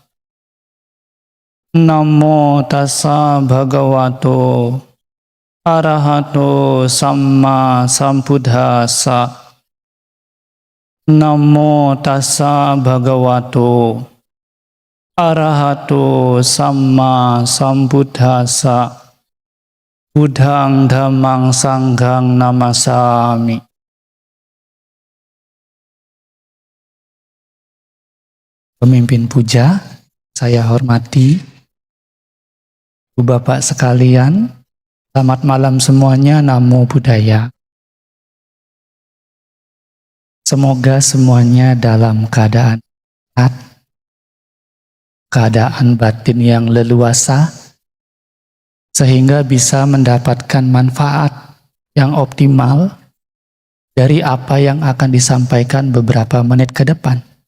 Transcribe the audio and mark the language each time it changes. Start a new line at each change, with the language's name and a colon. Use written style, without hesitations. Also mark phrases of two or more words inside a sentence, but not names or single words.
Pali: Namo tassa bhagavato arahato samma sambuddhassa. Namo tassa bhagavato arahato samma sambuddhassa. Buddhang dhammang sanghang namasami.
Indonesian: Pemimpin puja, saya hormati Ibu Bapak sekalian, selamat malam semuanya,
Pali: Namo Buddhaya.
Indonesian: Semoga semuanya dalam keadaan sehat, keadaan batin yang leluasa, sehingga bisa mendapatkan manfaat yang optimal dari apa yang akan disampaikan beberapa menit ke depan.